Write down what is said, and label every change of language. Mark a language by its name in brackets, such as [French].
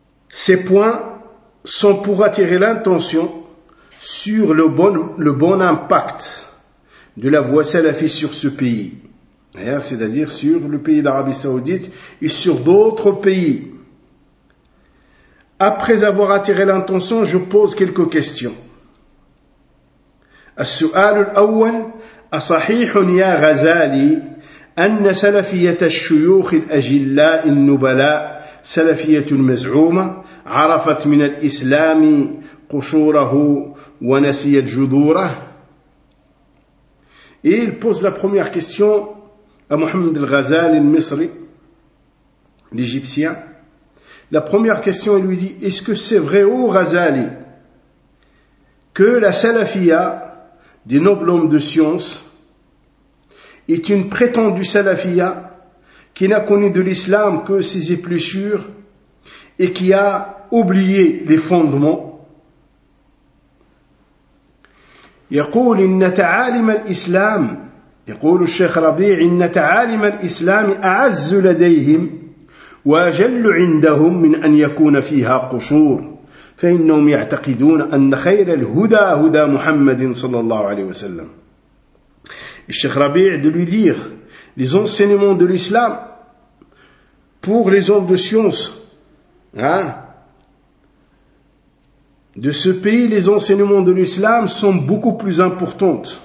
[French] ces points sont pour attirer l'attention sur le bon impact de la voie salafiste sur ce pays, c'est-à-dire sur le pays d'Arabie Saoudite et sur d'autres pays. Après avoir attiré l'attention, je pose quelques questions. [Arabic] السؤال الأول أصحيح يا غزالي أن سلفية الشيوخ الأجلاء النبلاء سلفية مزعومة عرفت من الإسلام قشوره ونسيت جذوره. [French] Et il pose la première question à Mohamed al-Ghazali al-Misri, l'Égyptien. La première question, il lui dit: est-ce que c'est vrai, ô Ghazali, que la salafia des nobles hommes de science est une prétendue salafia qui n'a connu de l'islam que ses épluchures et qui a oublié les fondements? [Arabic] يقول إن تعالم الإسلام يقول الشيخ ربيع إن تعالم الإسلام أعز لديهم وأجل عندهم من أن يكون فيها قشور فإنهم يعتقدون أن خير الهدى هدى محمد صلى الله عليه وسلم. [French] الشيخ ربيع de lui dire: les enseignements de l'islam pour les hommes de science, de ce pays, les enseignements de l'islam sont beaucoup plus importants.